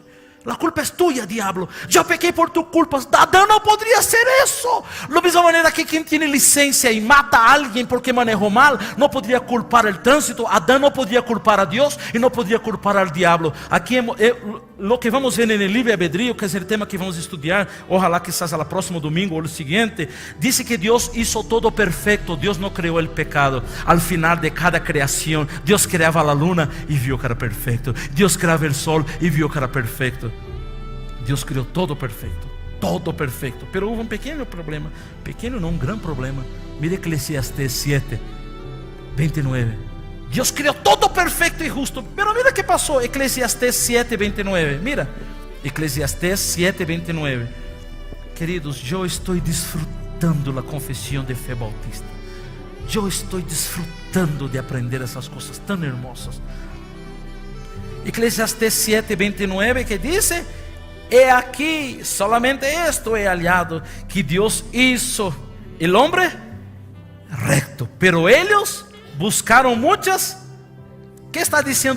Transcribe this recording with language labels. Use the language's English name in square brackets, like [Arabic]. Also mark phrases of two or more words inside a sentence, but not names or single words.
[Portuguese] A culpa é tua, diabo. Eu pequei por tu culpa. Adão não poderia ser isso. Da mesma maneira que quem tem licença e mata alguém porque manejou mal, não poderia culpar o trânsito. Adão não podia culpar a Deus e não podia culpar ao diabo. Aqui o que vamos ver no livre-arbedrio, que é o tema que vamos estudar, [Spanish] ojalá quizás [Portuguese] no próximo domingo ou no seguinte, diz que Deus hizo todo perfeito. Deus não criou o pecado. [Spanish] Al final [Portuguese] de cada criação, Deus criava a luna e viu que era perfeito. Deus criava o sol e viu que era perfeito. Deus criou todo perfeito, pero houve pequeno problema, pequeno não, grande problema. Mire Eclesiastés 7, 29. Deus criou todo perfeito e justo, [Spanish] pero mira [Portuguese] que passou. Eclesiastés 7, 29. Mira, Eclesiastés 7, 29. Queridos, eu estou desfrutando a confissão de fé bautista. Eu estou desfrutando de aprender essas coisas tão hermosas. [Spanish] Eclesiastés 7, 29, [Portuguese] que diz: [Spanish] he aquí, solamente esto he hallado, que Dios hizo el hombre recto, pero ellos buscaron muchas. ¿Qué está diciendo?